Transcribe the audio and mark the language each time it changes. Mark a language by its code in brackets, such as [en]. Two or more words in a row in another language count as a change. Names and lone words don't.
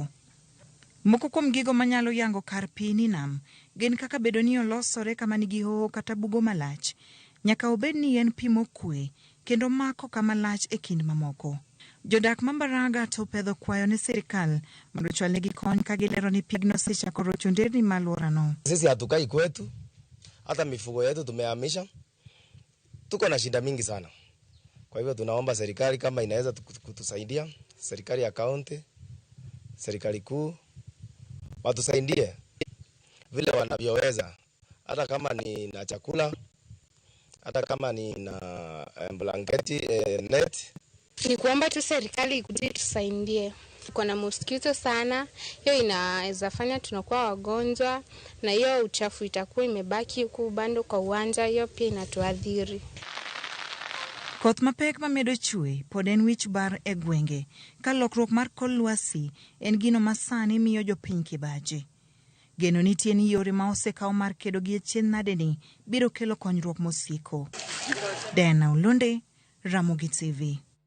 [luo] Moko kuom gigo manyalo yango kar pi ni nam gin kaka bedo ni olosore kama nigi hoho kata bugo malach, nyaka obed ni en pi mokwe kendo mako kama lach e kind mamoko. Jodak ma Mbaranga to pedho kwayo ne serikal mondo chwalnegi kony ka gilero ni pigno sechako rocho nderni ma alworano. [sw] Sisi hatukai kwetu, hata mifugo yetu tumehamisha. Tuko na shida mingi sana. Kwa hivyo tunaomba serikali kama inaweza kutusaidia, serikali ya kaunti, serikali kuu, watusaidie vile wanavyoweza, hata kama ni na chakula, hata kama ni na blanketi, net. Ni kuomba tu serikali ikuje tusaidie. Tuko na mosquito sana, hiyo inaweza fanya tunakuwa wagonjwa, na hiyo uchafu itakuwa imebaki huku bando kwa uwanja, hiyo pia inatuadhiri. [luo] Koth mapek mamedo chue pod en wich bar e gwenge ka lokruok mar kor lwasi en gino masani miyo jopiny kibaji. Geno nitie ni yore ma osekaw mar kedo gi achiedhnadeni biro kelo konyruok mosiko. Dana Ulunde, Ramogi TV.